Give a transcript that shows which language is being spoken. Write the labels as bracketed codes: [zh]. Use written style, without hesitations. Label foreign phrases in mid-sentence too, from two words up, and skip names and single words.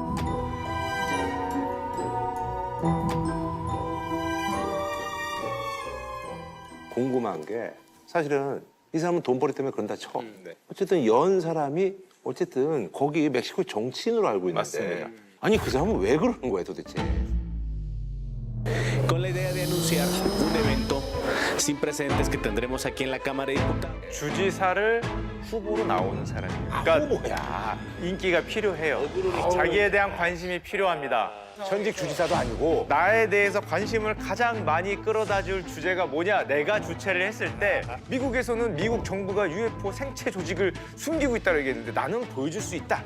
[ko] 궁금한 게 사실은 이 사람은 돈벌이 때문에 그런다 쳐. 어쨌든 연 사람이 어쨌든 거기 멕시코 정치인으로 알고 있는데 맞습니다. 아니 그 사람은 왜 그러는 거야 도대체? [es] Con la idea de anunciar un evento sin precedentes que tendremos aquí en la Cámara de Diputados. [ko] 주지사를 후보로 나오는 사람이에요. 그러니까 인기가 필요해요. 자기에 대한 관심이 필요합니다. 현직 주지사도 아니고 나에 대해서 관심을 가장 많이 끌어다줄 주제가 뭐냐? 내가 주최를 했을 때 미국에서는 미국 정부가 UFO 생체 조직을 숨기고 있다고 얘기했는데 나는 보여줄 수 있다.